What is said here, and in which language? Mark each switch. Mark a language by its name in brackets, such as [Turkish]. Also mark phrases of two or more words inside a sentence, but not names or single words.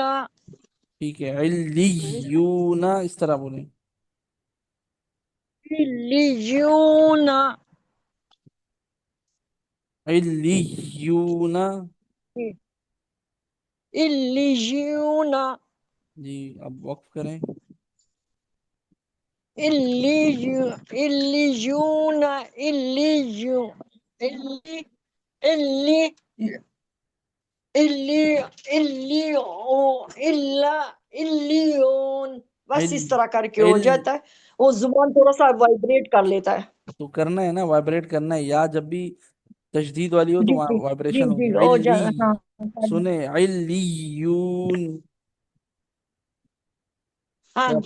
[Urdu] ٹھیک ہے، علیون اس طرح بولیں. علیون. علیون. علیون. جی اب وقف کریں. علیون. علیون. علی. علی. علی. علی. علیون. بس عل اس طرح کر کے ہو عل جاتا ہے. وہ زبان تھوڑا سا وائبریٹ کر لیتا ہے. تو کرنا ہے نا، وائبریٹ کرنا ہے، یا جب بھی تشدید والی ہو تو جی وہاں جی جی وائبریشن جی ہوگی. ہو جا. علی، ہاں. سنیں علیون، ہاں کیا